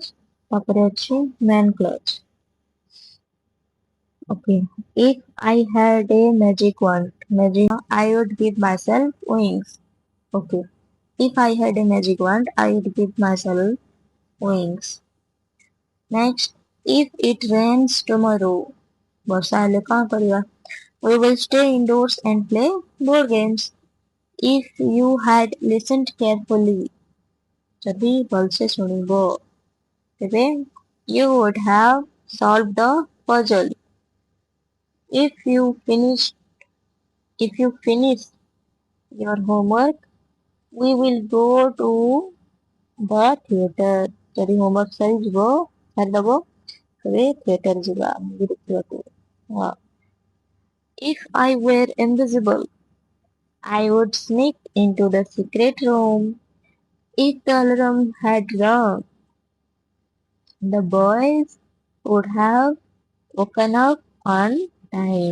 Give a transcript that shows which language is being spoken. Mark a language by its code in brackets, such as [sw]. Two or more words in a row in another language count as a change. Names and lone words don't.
[or] तापर ଅଛି [en] main clause. Okay. If I had a magic wand, I would give myself wings. Okay. If I had a magic wand, I would give myself wings. Next, if it rains tomorrow, [or] ବର୍ଷା ହେଲେ କଣ କରିବା? [en] We will stay indoors and play board games. If you had listened carefully, [or] ଯଦି ଭଲସେ ଶୁଣିବ, ତେବେ [en] you would have solved the puzzle. If you finish, if you finish your homework, we will go to the theater. [or] ଯଦି homework ସାରିଯିବ, ସାରିଦବ, ତେବେ theater ଯିବା movie ଦେଖିବାକୁ. ହଁ. [en] If I were invisible, I would sneak into the secret room. If the alarm had rung, the boys would have woken up on time.